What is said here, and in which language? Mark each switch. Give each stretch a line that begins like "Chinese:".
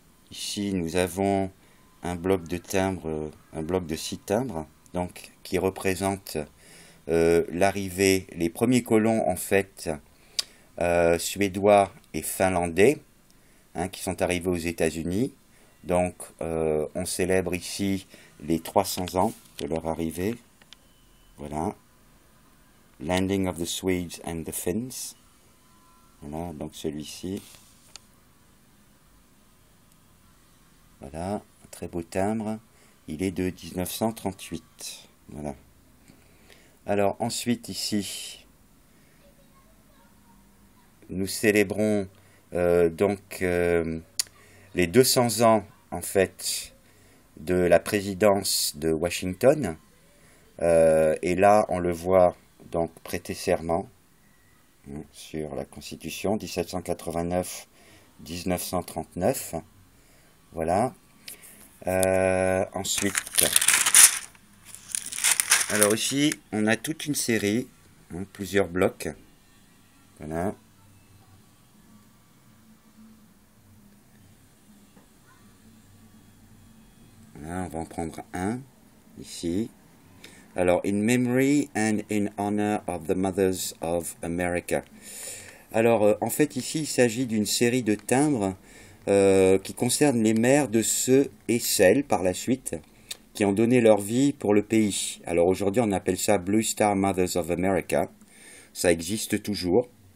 French: Ici, nous avons un bloc de timbres, un bloc de 6 timbres, donc qui représente l'arrivée, les premiers colons en fait suédois et finlandais, qui sont arrivés aux États-Unis. Donc, on célèbre ici les 300 ans de leur arrivée. Voilà.
English: Landing of the Swedes and the Finns.
French: Voilà, donc celui-ci. Voilà, un très beau timbre. Il est de 1938. Voilà. Alors ensuite ici, nous célébrons les 200 ans en fait de la présidence de Washington. Et là, on le voit donc prêter serment sur la Constitution 1789-1939. Voilà. Ensuite, alors ici, on a toute une série, plusieurs blocs. Voilà. Voilà, on va en prendre un ici. Alors,
English: in memory and in honor of the mothers of America.
French: Alors, en fait, ici, il s'agit d'une série de timbres qui concernent les mères de ceux et celles, par la suite, qui ont donné leur vie pour le pays. Alors, aujourd'hui, on appelle ça Blue Star Mothers of America. Ça existe toujours.